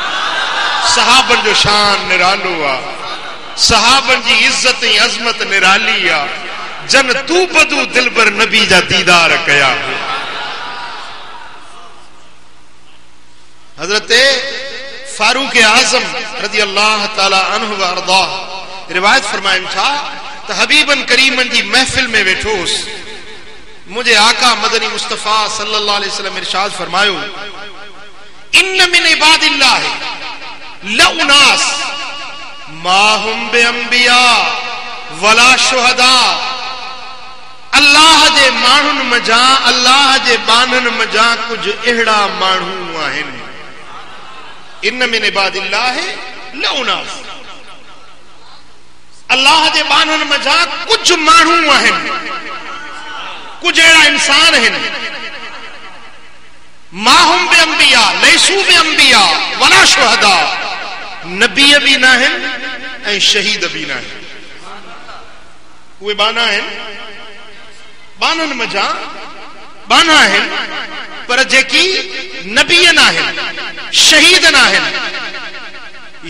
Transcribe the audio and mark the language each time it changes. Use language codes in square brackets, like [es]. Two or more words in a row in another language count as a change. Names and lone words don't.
[sd] सहाबनि जो शान निरालो आहे, सहाबनि जी इज़त ऐं अज़मत निराली आहे। जन तू बदू दिलबर नबी जा दीदार कया। हजरत फारूक आजम [ar] رضي الله تعالى عنه وأرضاه [sd] रिवायत फरमाइनि था त हबीबन करीमन जी महफिल में वेठोस। मुझे आका मदनी मुस्तफा [ar] صلى الله عليه وسلم [sd] इरशाद फरमायो, [ar] إن من عباد الله لأناسا ما هم بأنبياء ولا شهداء. [sd] अल्लाह जे माण्हुनि मजा, अल्लाह जे बाननि मजा कुछ अहिड़ा माण्हू आहिनि। [ar] إن من عباد الله لأناسا, [sd] अल्लाह जे बाननि मजा कुछ माण्हू आहिनि, कुछ अहिड़ा इंसान आहिनि। [ar] ما هم بأنبياء ليسوا بأنبياء ولا شهداء, [sd] नबी भी न आहिनि ऐं शहीद भी न आहिनि। उहे बाना आहिनि, बाननि मजा बाना आहिनि, पर जेकी नबी न आहिनि, शहीद न आहिनि।